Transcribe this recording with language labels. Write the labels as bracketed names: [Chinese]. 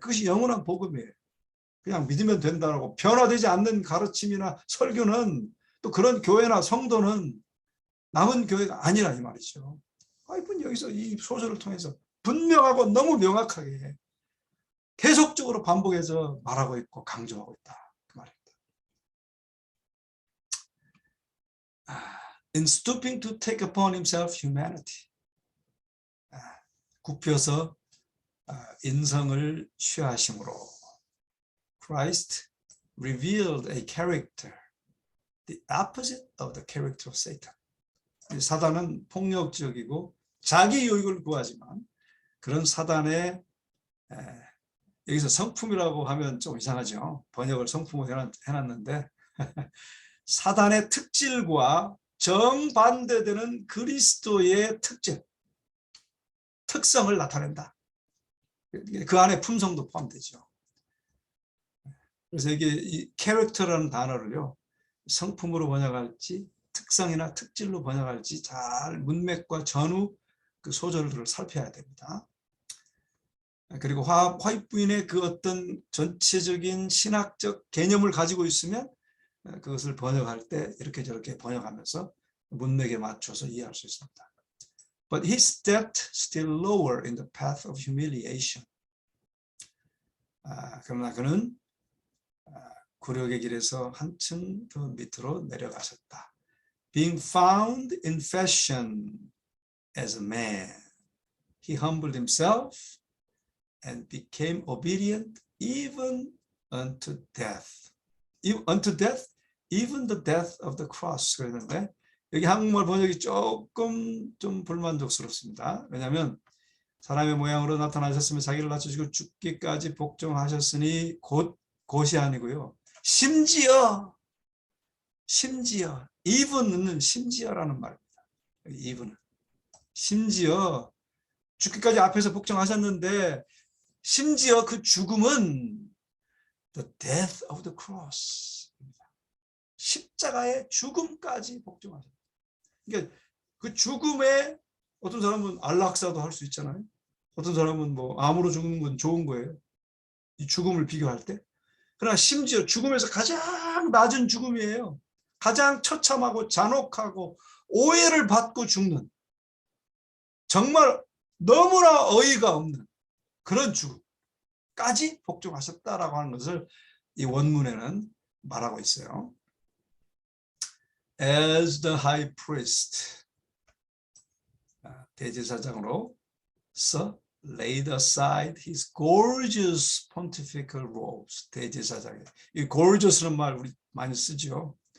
[Korean] 그것이 영원한 복음이에요. 그냥 믿으면 된다고 변화되지 않는 가르침이나 설교는 또 그런 교회나 성도는 남은 교회가 아니라 이 말이죠. 이분 여기서 이 소설을 통해서 분명하고 너무 명확하게 계속적으로 반복해서 말하고 있고 강조하고 있다. 그 말입니다. [English] In stooping to take upon himself humanity. [Korean] 굽혀서 인성을 취하심으로 [English] Christ revealed a character, the opposite of the character of Satan. [Korean] 사단은 폭력적이고 자기 유익을 구하지만 그런 사단의 여기서 성품이라고 하면 좀 이상하죠. 번역을 성품으로 해놨는데 사단의 특질과 정반대되는 그리스도의 특질, 특성을 나타낸다. 그 안에 품성도 포함되죠. 그래서 이게 이 캐릭터라는 단어를요, 성품으로 번역할지 특성이나 특질로 번역할지 잘 문맥과 전후 그 소절들을 살펴야 됩니다. 그리고 화이트 부인의 그 어떤 전체적인 신학적 개념을 가지고 있으면 그것을 번역할 때 이렇게 저렇게 번역하면서 문맥에 맞춰서 이해할 수 있습니다. [English] But he stepped still lower in the path of humiliation. [Korean] 그러나 그는 굴욕의 길에서 한층 더 밑으로 내려가셨다. [English] Being found in fashion as a man, he humbled himself and became obedient even unto death. Unto death, even the death of the cross. [Korean] 그랬는데 여기 한국말 번역이 조금 좀 불만족스럽습니다. 왜냐하면 사람의 모양으로 나타나셨으며 자기를 낮추시고 죽기까지 복종하셨으니 곧이 아니고요. 심지어 even은 심지어라는 말입니다. even은 심지어 죽기까지 앞에서 복종하셨는데 심지어 그 죽음은 [English] the death of the cross, [Korean] 십자가의 죽음까지 복종하셨다. 그러니까 그 죽음에 어떤 사람은 안락사도 할 수 있잖아요. 어떤 사람은 뭐 암으로 죽는 건 좋은 거예요. 이 죽음을 비교할 때. 그러나 심지어 죽음에서 가장 낮은 죽음이에요. 가장 처참하고 잔혹하고 오해를 받고 죽는, 정말 너무나 어이가 없는 그런 죽음까지 복종하셨다라고 하는 것을 이 원문에는 말하고 있어요. [English] As the high priest, [Korean] 대제사장으로서 [English] laid aside his gorgeous pontifical robes. [Korean] 대제사장이 이 gorgeous는 말 우리 많이 쓰죠.